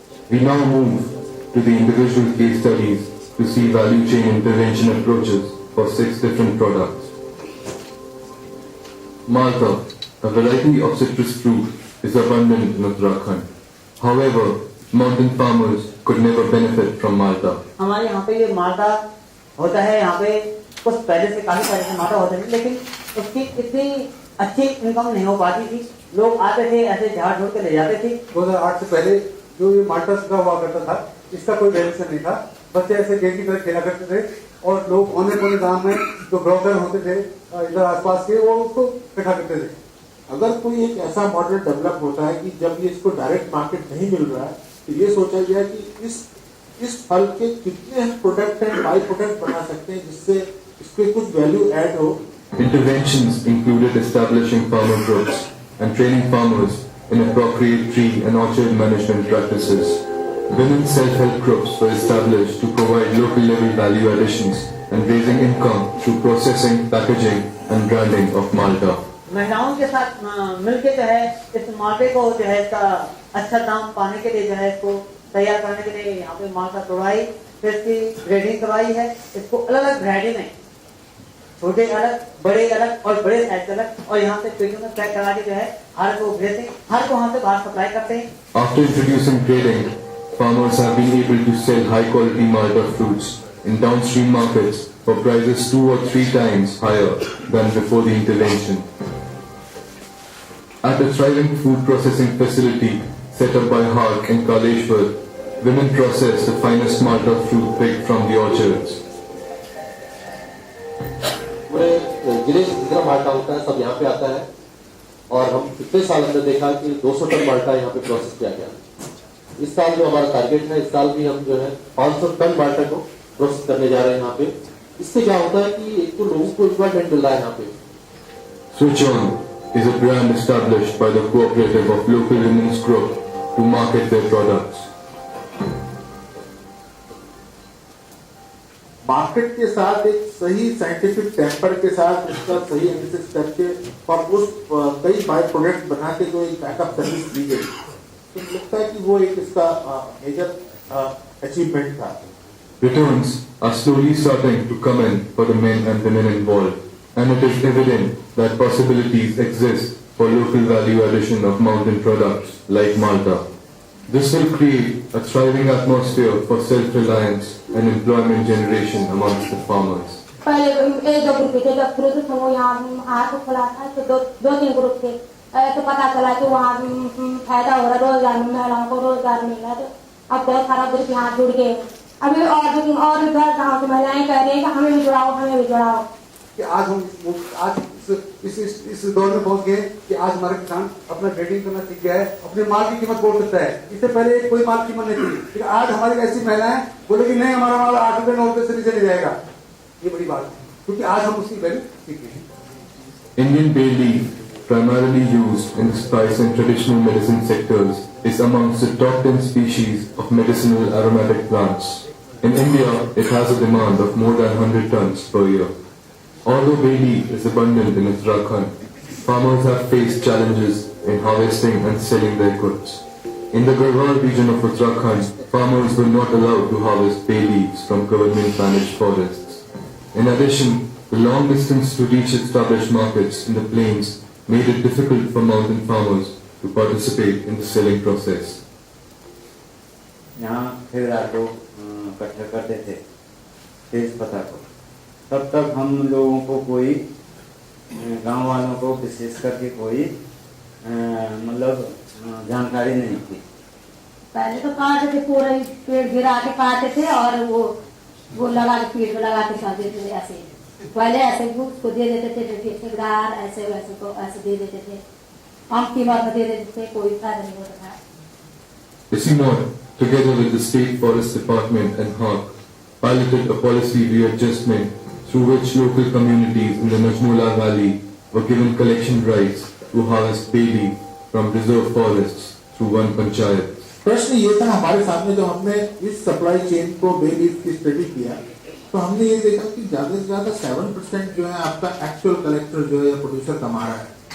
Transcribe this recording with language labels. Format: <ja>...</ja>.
<en>We now move to the individual case studies to see value chain intervention approaches for 6 different products. Malta, a variety of citrus fruit, is abundant in Uttarakhand. However, mountain farmers could never benefit from Malta.</en> <hi>हमारे यहाँ पे ये माल्टा होता है, यहाँ पे कुछ पहले से काफी सारे से माल्टा होते थे, लेकिन उसकी इतनी अच्छी इनकम नहीं हो पाती थी, लोग आते थे ऐसे झाड़ झोड़ के ले जाते थे। 2008 से पहले जो ये माल्टा का हुआ करता था, इसका कोई वैल्यूएशन नहीं था। बच्चे ऐसे गेम की तरह खेला करते थे और लोग औने पौने गांव में जो ब्रोकर होते थे इधर आसपास के, वो उसको इकट्ठा करते थे। अगर कोई एक ऐसा मॉडल डेवलप होता है कि जब ये इसको डायरेक्ट मार्केट नहीं मिल रहा है, तो ये सोचा गया कि इस फल के कितने हम प्रोडक्ट एंड बाई प्रोडक्ट बना सकते हैं जिससे इसके कुछ वैल्यू ऐड हो।</hi> <en>Interventions included establishing farmer groups and training farmers in appropriate tree and orchard management practices. Women's self-help groups were established to provide local level value additions and raising income through processing, packaging and branding of Malta.</en> <hi>महिलाओं के साथ मिलके जो है इस माल्टे को जो है इसका अच्छा दाम पाने के लिए जो है इसको तैयार करने के लिए यहाँ पे माल्टा तोड़वाई, फिर इसकी ग्रेडिंग करवाई है। इसको अलग अलग वैरायटी में, छोटे अलग, बड़े अलग और बड़े साइज अलग, और यहाँ से पेटियों में पैक करा के जो है हर को भेजते हैं, हर को वहाँ से बाहर सप्लाई करते हैं।</hi> <en>After introducing grading, farmers have been able to sell high quality Malta fruits in downstream markets for prices 2 or 3 times higher than before the intervention. At a thriving food processing facility set up by Hark in Kaleshwar, women process the finest Malta fruit picked from the orchards.</en> <hi>पूरे जिले से जितना माल्टा होता है सब यहाँ पे आता है और हम पिछले साल हमने देखा कि 200 टन माल्टा यहाँ पे प्रोसेस किया गया। इस साल जो हमारा टारगेट है, इस साल भी हम जो है 500 टन माल्टा को प्रोसेस करने जा रहे हैं यहाँ पे। इससे क्या होता है कि एक तो लोगों को एम्प्लॉयमेंट मिल रहा है यहाँ पे।</hi> <en>Switch On is a brand established by the cooperative of local women's group to market their products.</en> <hi>Market के साथ एक सही साइंटिफिक टेम्पर के साथ इसका सही एनालिसिस करके और उस कई बाय प्रोडक्ट बना के जो एक बैकअप सर्विस दी गई, तो लगता है कि वो एक इसका मेजर अचीवमेंट था।</hi> <en>Returns are slowly starting to come in for the men and women involved, and it is evident that possibilities exist for local value addition of mountain products like Malta. This will create a thriving atmosphere for self-reliance and employment generation amongst the farmers.</en> <hi>पहले एक दो group थे, जब शुरू से वो यहाँ हाथ खुला था तो दो तीन ग्रुप थे। तो पता चला कि वहाँ फायदा हो रहा, रोजगार महिलाओं को रोजगार मिल रहा है। तो अब बहुत सारा ग्रुप यहाँ जुड़ गए। अभी और गाँव की महिलाएं कह रही हैं कि हमें भी जुड़ाओ, हमें भी जुड़ाओ। कि आज हम आज इस दौर में पहुंच गए कि आज हमारा किसान अपना ग्रेडिंग करना सीख गया है, अपने माल की कीमत बोल सकता है। इससे पहले कोई माल की कीमत नहीं थी, लेकिन आज हमारी ऐसी महिलाएं बोले कि नहीं, हमारा माल 8 रुपए 9 रुपए से नीचे नहीं जाएगा। ये बड़ी बात है, क्योंकि आज हम उसकी वैल्यू सीख गए हैं।</hi> <en>Indian bay leaf, primarily used in the spice and traditional medicine sectors, is amongst the top 10 species of medicinal aromatic plants. In India, it has a demand of more than 100 tons per year. Although bay leaf is abundant in Uttarakhand, farmers have faced challenges in harvesting and selling their goods. In the Garhwal region of Uttarakhand, farmers were not allowed to harvest bay leaves from government-managed forests. In addition, the long distance to reach established markets in the plains made it difficult for mountain farmers to participate in the selling process.</en> <hi>यहाँ खरीदार को इकट्ठा करते थे तेज पत्ता को, तब तक हम लोगों को कोई गांव वालों को विशेष करके कोई मतलब जानकारी नहीं थी। पहले तो काटते थे, पूरा पेड़ गिरा के काटते थे और वो लगा के पेड़ में लगा के साथ देते थे। ऐसे पहले ऐसे उसको दे देते थे, ठेकेदार ऐसे वैसे को ऐसे दे देते थे, हम कीमत में दे देते थे, कोई फायदा नहीं होता था।</hi> <en>ICIMOD, together with the State Forest Department and HARC, piloted a policy readjustment through which local communities in the Najmola Valley were given collection rights to harvest bay leaf from reserve forests through one panchayat.</en> <hi>प्रश्न ये था हमारे सामने, जो हमने इस supply chain को bay leaf की स्टडी किया, तो हमने ये देखा कि ज्यादा से ज्यादा 7% जो है आपका एक्चुअल कलेक्टर जो है या प्रोड्यूसर कमा रहा है।</hi>